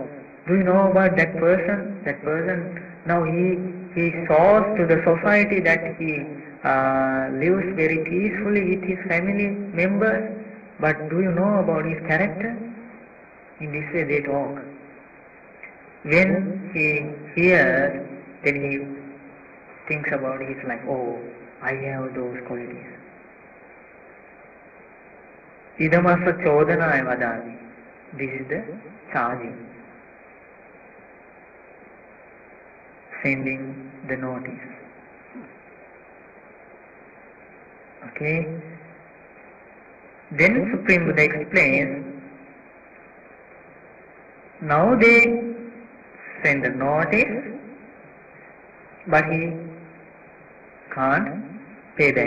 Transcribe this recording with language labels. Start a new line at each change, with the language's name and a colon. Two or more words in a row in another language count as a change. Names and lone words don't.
English: Do you know about that person? That person, now he shows to the society that he lives very peacefully with his family members. But do you know about his character? In this way they talk. When he hears, then he thinks about his life. Oh, I have those qualities.
Pali: Idamasa chodana vadami.
English: This is the charging. Sending the notice. Okay. Then Supreme Buddha explains, now they send the notice, but he can't pay back.